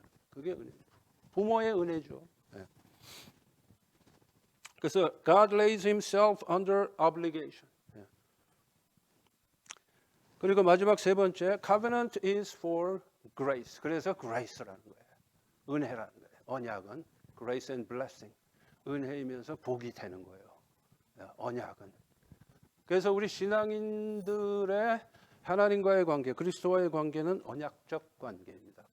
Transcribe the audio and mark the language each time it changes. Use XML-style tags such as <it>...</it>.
<ko>그게 은혜. 부모의 은혜죠. 그래서</ko> <en>God lays himself under obligation.</en> <ko>그리고 마지막 세 번째,</ko> <en>covenant is for grace.</en> <ko>그래서 grace라는 거예요. 은혜라는 거예요. 언약은</ko> <en>grace and blessing.</en> <ko>은혜이면서 복이 되는 거예요. 언약은. 그래서 우리 신앙인들의 하나님과의 관계, 그리스도와의 관계는 언약적 관계입니다.</ko>